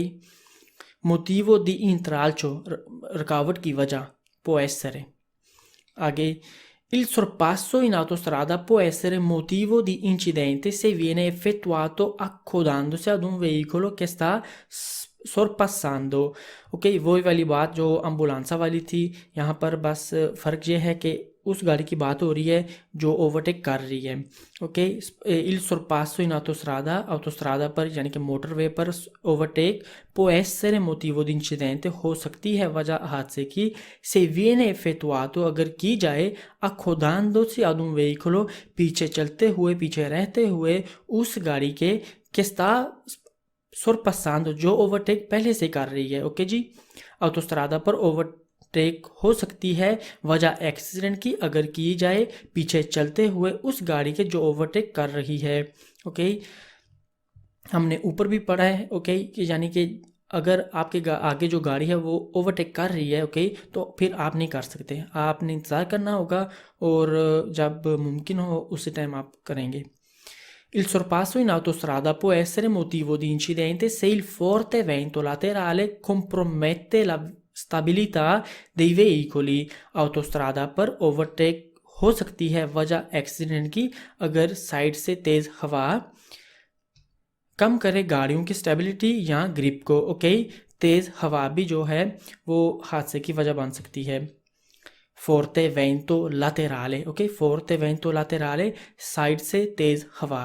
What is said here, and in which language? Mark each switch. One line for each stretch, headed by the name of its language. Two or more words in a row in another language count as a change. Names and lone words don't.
Italian: motivo di intralcio,
Hindi: रुकावट की वजह,
Italian: può essere, आगे, il sorpasso in autostrada può essere motivo di incidente se viene effettuato accodandosi ad un veicolo che sta sorpassando,
Hindi: ओके, वही वाली बात जो एम्बुलेंसा वाली थी, यहाँ पर बस फ़र्क ये है कि उस गाड़ी की बात हो रही है जो ओवरटेक कर रही है, ओके।
Italian: il sorpasso in autostrada
Hindi: पर यानी कि मोटरवे पर ओवरटेक
Italian: può essere motivo di incidente,
Hindi: हो सकती है वजह हादसे की,
Italian: se viene effettuato,
Hindi: अगर की जाए,
Italian: accodandosi ad un veicolo,
Hindi: पीछे चलते हुए, पीछे रहते हुए उस गाड़ी के
Italian: sta sorpassando,
Hindi: जो ओवरटेक पहले से कर रही है, ओके जी। ऑटोस्ट्रादा पर ओवरटेक हो सकती है वजह एक्सीडेंट की अगर की जाए पीछे चलते हुए उस गाड़ी के जो ओवरटेक कर रही है, ओके। हमने ऊपर भी पढ़ा है, ओके, यानी कि अगर आपके आगे जो गाड़ी है वो ओवरटेक कर रही है, ओके, तो फिर आप नहीं कर सकते, आपने इंतज़ार करना होगा और जब मुमकिन हो उसी टाइम आप करेंगे।
Italian: Il sorpasso in autostrada può essere motivo di incidente se il forte vento laterale compromette la stabilità dei veicoli.
Hindi: autostrada पर ओवरटेक हो सकती है वजह एक्सीडेंट की अगर साइड से तेज़ हवा कम करे गाड़ियों की स्टेबिलिटी या ग्रिप को, ओके, तेज़ हवा भी जो है वो हादसे की वजह बन सकती है।
Italian: forte vento laterale, ok, forte vento laterale,
Hindi: साइड से तेज़ हवा।